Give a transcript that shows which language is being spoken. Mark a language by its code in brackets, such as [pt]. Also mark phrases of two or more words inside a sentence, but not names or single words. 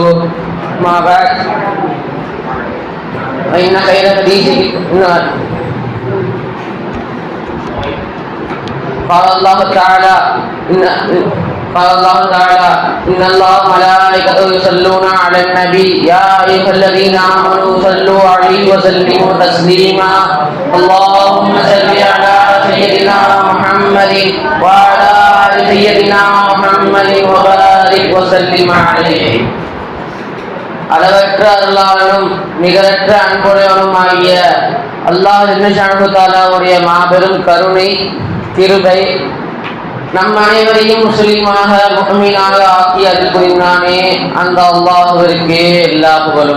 [ar] ما بعد فإن خير الحديث قال الله تعالى إن الله وملائكته يصلون على النبي يا أيها الذين آمنوا صلوا عليه وسلموا تسليما. اللهم صل على سيدنا محمد وعلى آل سيدنا محمد وبارك وسلم عليه. [ta] அளவற்ற அருளாளனும் நிகரற்ற அன்புடையவனுமாகிய அல்லாஹ் ஜல்லஷானஹு தஆலாவுடைய மாபெரும் கருணை கிருபை நம் அனைவரையும் முஸ்லிமாக முஃமினாக ஆக்கி அருள் புரிந்தானே அந்த அல்லாஹ்விற்கே எல்லா புகழும்.